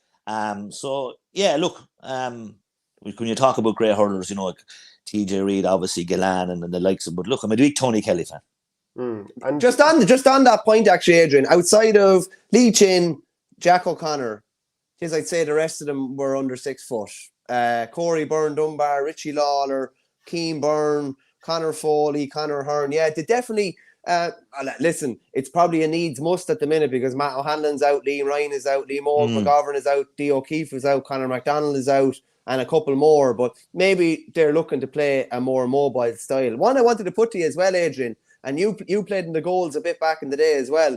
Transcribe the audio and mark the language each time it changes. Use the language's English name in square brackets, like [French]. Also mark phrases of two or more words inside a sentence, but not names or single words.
[English] So, yeah, look, when you talk about great hurlers, like TJ Reid, obviously, Gillan and the likes of, but look, I'm a big Tony Kelly fan. And just on that point, actually, Adrian, outside of Lee Chin, Jack O'Connor, I'd say the rest of them were under 6 foot. Corey Byrne Dunbar, Richie Lawler, Keane Byrne, Conor Foley, Conor Hearn. Yeah, they definitely. Listen, it's probably a needs must at the minute because Matt O'Hanlon's out, Liam Ryan is out, Liam McGovern is out, Dee O'Keefe is out, Conor McDonald is out, and a couple more. But maybe they're looking to play a more mobile style. One I wanted to put to you as well, Adrian, and you played in the goals a bit back in the day as well.